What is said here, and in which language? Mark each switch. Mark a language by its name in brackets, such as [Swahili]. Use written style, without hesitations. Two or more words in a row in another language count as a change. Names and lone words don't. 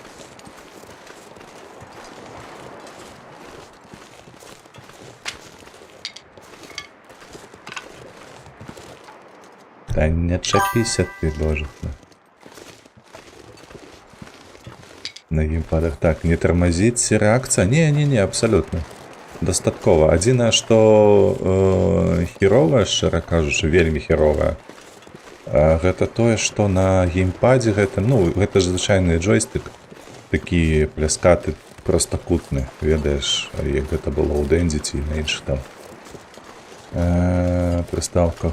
[Ukrainian] Та не чапися ти, боже. На геймпадах. Так, [Russian] не тормозить реакция? Не, абсолютно. [Ukrainian] Достатково. [Belarusian] Адзінае, што херовая, шчыра кажучы, вельмі херовая. Гэта тое, што на геймпадзе гэтым, ну, гэта ж звычайны джойстык, такі пляскаты, простакутны, ведаеш, як гэта было ў Дэнді ці на іншых там прыстаўках.